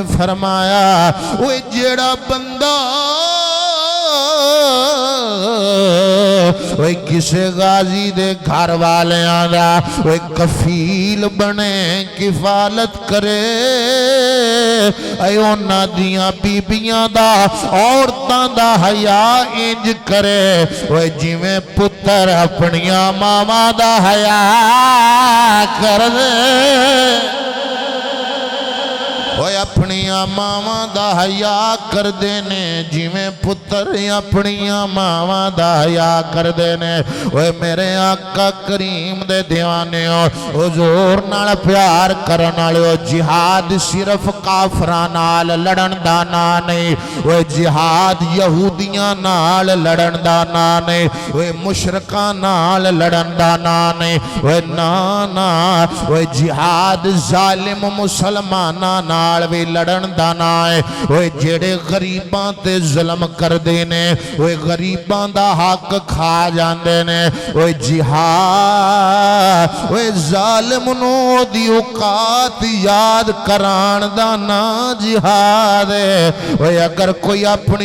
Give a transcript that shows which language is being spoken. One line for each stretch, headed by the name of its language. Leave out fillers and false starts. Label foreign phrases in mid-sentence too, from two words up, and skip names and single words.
Punjabi: فرمایا وہ جیڑا بندہ وہ کسے غازی دے گھر والے آدھا وہ کفیل بنے کفالت کرے اے اونا دیاں بیبیاں دا عورتاں دا حیا انج کرے وہ جویں پتر اپنیاں ماما دا حیا کر دے وہ اپنیاں ماما دا حیا کر دینے جویں پتر اپنیاں ماما دا حیا کر دینے وہ میرے آقا کریم دے دیوانے حضور نال پیار کرن والے جہاد صرف کافراں نال لڑن دا نا نہیں وہ جہاد یہودیاں نال لڑن دا نا نہیں وہ مشرکاں نال لڑن دا نا نہیں وہ نا وہ جہاد ظالم مسلماناں نال بھی لڑن دا نا ہے وہ جڑے غریباں تے ظلم کر دینے وہ غریباں دا حق کھا جاندے نے وہ جہاد وہ ظالم نو دی اوقات یاد کران دا نا جہاد ہے وہ اگر کوئی اپنی